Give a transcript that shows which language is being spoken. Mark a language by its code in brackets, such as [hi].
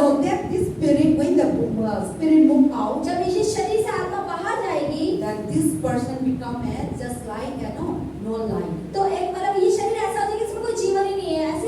[en] So that this spirit, when the spirit move out, [hi] जब इस शरीर से आत्मा बाहर जाएगी, [en] then this person become a just like no life. [hi] तो एक मतलब ये शरीर ऐसा हो जाएगा कि इसमें कोई जीवन ही नहीं है, ऐसे